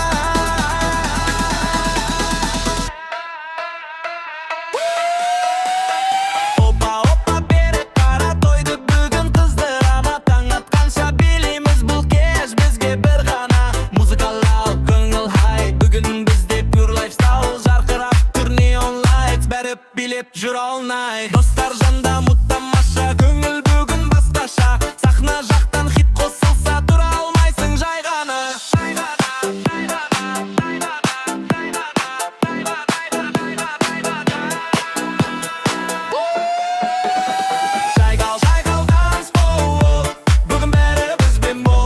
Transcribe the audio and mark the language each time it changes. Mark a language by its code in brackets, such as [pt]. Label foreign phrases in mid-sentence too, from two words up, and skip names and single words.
[kk] Опа бері қара тойды бүгін қыздырама. Таң атқанша билейміз бұл кеш бізге бір ғана. Музыкалау көңіл хай, бүгін бізде [en] pure lifestyle. [kk] Жарқырап тұр [en] neon lights, [kk] бәрі билеп жүр [en] all night. [kk] Достар жанда мұт тамаша, көңіл бүгін басқаша. Сахна жақтан хит қосылса тұра алмайсың жай ғана. Шайқал танцпол, бүгін бәрі бізбен бол.